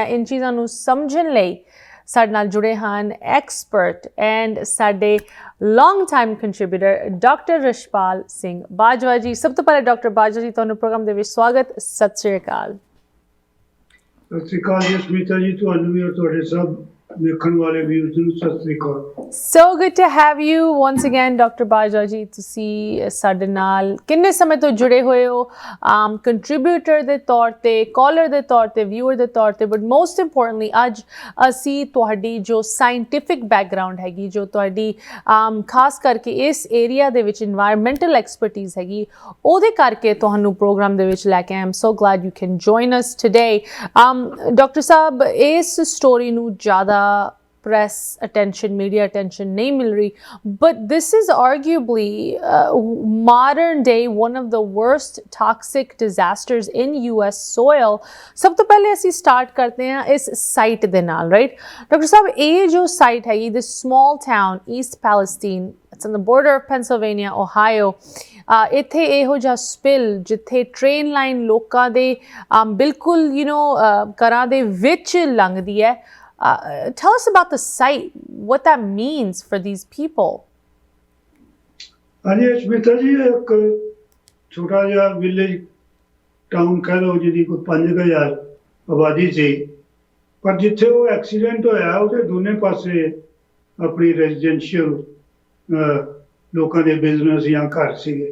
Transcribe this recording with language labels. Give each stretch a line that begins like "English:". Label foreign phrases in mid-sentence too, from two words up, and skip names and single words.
Punjabi: ਇਨ ਚੀਜ਼ਾਂ ਨੂੰ ਸਮਝਣ ਲਈ ਸਾਡੇ ਨਾਲ ਜੁੜੇ ਹਨ
English: expert and
Punjabi: ਸਾਡੇ
English: long time contributor
Punjabi: ਡਾਕਟਰ ਰਸ਼ਪਾਲ ਸਿੰਘ ਬਾਜਵਾ ਜੀ। ਸਭ ਤੋਂ ਪਹਿਲੇ ਡਾਕਟਰ ਬਾਜਵਾ ਜੀ, ਤੁਹਾਨੂੰ ਪ੍ਰੋਗਰਾਮ ਦੇ ਵਿੱਚ ਸਵਾਗਤ। ਸਤਿ ਸ਼੍ਰੀ ਅਕਾਲ। ਸਤਿ ਸ਼੍ਰੀ ਅਕਾਲ ਜੀ ਅਸ਼ਮੀਤਾ ਜੀ, ਤੁਹਾਨੂੰ ਵੀ ਔਰ ਤੁਹਾਡੇ ਸਭ ਵੇਖਣ ਵਾਲੇ ਵੀਰਸ ਨੂੰ ਸਤਿ ਸ਼੍ਰੀ ਅਕਾਲ।
English: So good to have you once again, Dr. ਬਾਜਵਾ ਜੀ। ਤੁਸੀਂ ਸਾਡੇ ਨਾਲ ਕਿੰਨੇ ਸਮੇਂ ਤੋਂ ਜੁੜੇ ਹੋਏ ਹੋ, ਕੰਟਰੀਬਿਊਟਰ ਦੇ ਤੌਰ ਤੇ, ਕਾਲਰ ਦੇ ਤੌਰ ਤੇ, ਵਿਊਅਰ ਦੇ ਤੌਰ ਤੇ, but most importantly ਅੱਜ ਅਸੀਂ ਤੁਹਾਡੀ ਜੋ scientific background ਹੈਗੀ, ਜੋ ਤੁਹਾਡੀ ਖਾਸ ਕਰਕੇ ਇਸ ਏਰੀਆ ਦੇ ਵਿੱਚ environmental expertise ਹੈਗੀ, ਉਹਦੇ ਕਰਕੇ ਤੁਹਾਨੂੰ ਪ੍ਰੋਗਰਾਮ ਦੇ ਵਿੱਚ ਲੈ ਕੇ ਆਏ। I'm so glad you can join us today.
Punjabi: ਡਾਕਟਰ ਸਾਹਿਬ, ਇਸ ਸਟੋਰੀ ਨੂੰ ਜ਼ਿਆਦਾ
English: press attention, media attention
Punjabi: ਨਹੀਂ ਮਿਲ ਰਹੀ,
English: but this is arguably modern day one of the worst toxic disasters in US soil।
Punjabi: ਸਭ ਤੋਂ ਪਹਿਲੇ ਅਸੀਂ start ਕਰਤੇ ਹੈਂ ਇਸ site ਦੇ ਨਾਲ, right? Dr.
Hindi: साहब, ये जो site है,
English: this small town East Palestine, it's on the border of Pennsylvania, Ohio,
Punjabi: ਇੱਥੇ ਇਹੋ ਜਿਹਾ ਸਪਿਲ ਜਿੱਥੇ
English: train line
Punjabi: ਲੋਕਾਂ ਦੇ ਬਿਲਕੁਲ ਘਰਾਂ ਦੇ ਵਿੱਚ ਲੰਘਦੀ ਹੈ।
English: Tell us about the site, what that means for these people.
Punjabi: ਹਾਂਜੀ ਅਸ਼ਮੀਤਾ ਜੀ, ਇੱਕ ਛੋਟਾ ਜਿਹਾ
English: village town
Punjabi: ਕਹਿ ਲਓ ਜਿਹਦੀ ਕੋਈ 5,000 ਆਬਾਦੀ ਸੀ, ਪਰ ਜਿੱਥੇ ਉਹ ਐਕਸੀਡੈਂਟ ਹੋਇਆ ਉਹਦੇ ਦੋਨੇ ਪਾਸੇ ਆਪਣੀ ਰੈਜ਼ੀਡੈਂਸ਼ੀਅਲ ਲੋਕਾਂ ਦੇ ਬਿਜ਼ਨਸ ਜਾਂ ਘਰ ਸੀਗੇ।